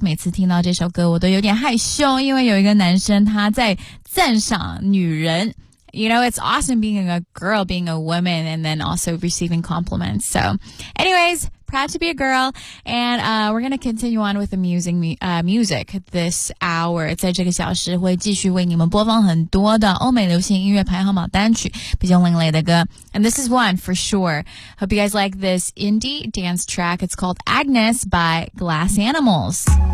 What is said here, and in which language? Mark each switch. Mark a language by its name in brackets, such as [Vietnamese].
[Chinese] 每次听到这首歌我都有点害羞，因为有一个男生他在赞赏女人。 [English] You know, it's awesome being a girl, being a woman, and then also receiving compliments. So, anyways, proud to be a girl. And, we're gonna continue on with amusing, music this hour. [Chinese] 在这个小时会继续为你们播放很多的欧美流行音乐排行榜单曲，比较另类的歌。 [English] And this is one for sure. Hope you guys like this indie dance track. It's called Agnes by Glass Animals.